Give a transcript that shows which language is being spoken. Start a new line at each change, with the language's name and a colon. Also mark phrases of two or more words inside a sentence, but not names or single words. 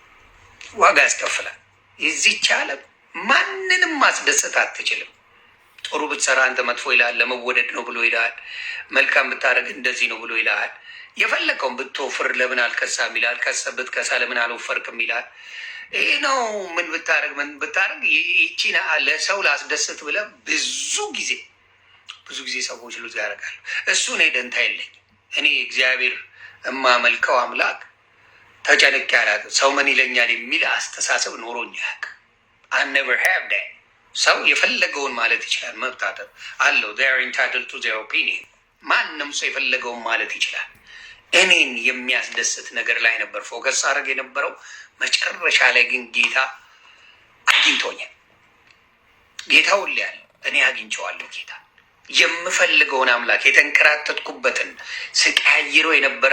Amharic: የዚህች ዓለም ማንንም ማስደሰት አትችልም። ጥሩ ብትሰራ አንተ መጥፎ ይልሃል፣ ለመወደድ ነው ብሎ ይልሃል። መልካም ብታደርግ እንደዚህ ነው ብሎ ይልሃል። የፈለከውን ብትወፍር ለምን አልከሳም ይልሃል። ብትከሳ ለምን አልወፈርክም ይልሃል። ይህ ነው ምን ብታደርግ ይቺን ለሰው ላስደስት ብለህ ብዙ ጊዜ ሰዎች ሉዝ ያደርጋሉ። እሱ እኔ ደንታ የለኝም። እኔ እግዚአብሔር የማመልከው አምላክ ተጨንቄ አላውቅም። ሰው ምን ይለኛል የሚል አስተሳሰብ ኖሮኝ አያውቅም።
English: I never have that።
Amharic: ሰው የፈለገውን ማለት ይችላል፣ መብት አለው።
English: they are entitled to their opinion።
Amharic: ማንም ሰው የፈለገውን ማለት ይችላል። እኔን የሚያስደስት ነገር ላይ ነበር ፎከስ አድርግ የነበረው። መጨረሻ ላይ ግን ጌታ አግኝቶኛል። ጌታ ሁሌ ያለ እኔ አግኝቼዋለሁ። ጌታ የምፈልገውን አምላክ የተንከራተትኩበትን ስቀያይሮ የነበረ